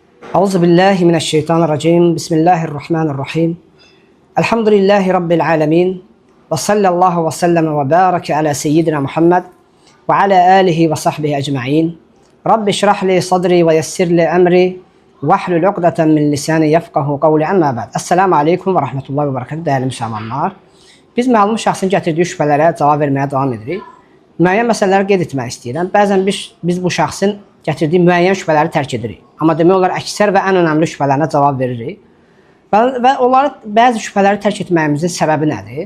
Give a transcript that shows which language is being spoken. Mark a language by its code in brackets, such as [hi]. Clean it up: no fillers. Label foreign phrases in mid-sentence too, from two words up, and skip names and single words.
[ar] أعوذ بالله من الشيطان الرجيم. بسم الله الرحمن الرحيم. الحمد لله رب العالمين. وصلى الله وسلم وبارك على سيدنا محمد وعلى آله وصحبه أجمعين. رب اشرح لي صدري ويسر لي أمري واحلل عقدة من لساني يفقهوا قولي أما بعد. السلام عليكم ورحمة الله وبركاته [az] değerli müsəlmanlar. Biz məlum şəxsin gətirdiyi şübhələrə cavab verməyə davam edirik. Müəyyən məsələləri qeyd etmək istəyirəm. Bəzən biz bu şəxsin gətirdiyi müəyyən şübhələri tərk edirik. Amma demək olar əksər və ən önəmli şübhələrinə cavab veririk. Və onları bəzi şübhələri tərk etməyimizin səbəbi nədir?